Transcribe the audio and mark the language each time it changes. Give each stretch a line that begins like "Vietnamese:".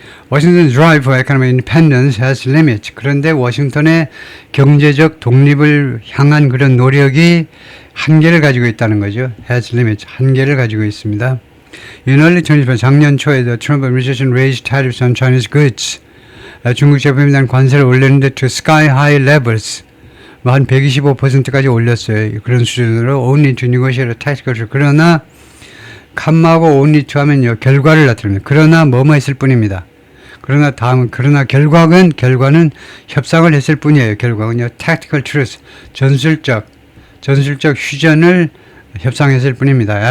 English: Washington's drive for economic independence has limits.
Korean: 그런데 워싱턴의 경제적 독립을 향한 그런 노력이 한계를 가지고 있다는 거죠.
English: has limits,
Korean: 한계를 가지고 있습니다.
English: In early 2018,
Korean: 작년 초에
English: the Trump administration raised tariffs on Chinese goods.
Korean: 중국 제품에 대한 관세를 올렸는데
English: to sky high levels.
Korean: 한 125%까지 올렸어요. 그런 수준으로
English: only to negotiate a tactical truce.
Korean: 그러나 칸마고 only to 하면요, 결과를 나타냅니다. 그러나 뭐뭐 했을 뿐입니다. 그러나 결과는 협상을 했을 뿐이에요. 결과는요,
English: tactical truce,
Korean: 전술적 휴전을 협상했을 뿐입니다.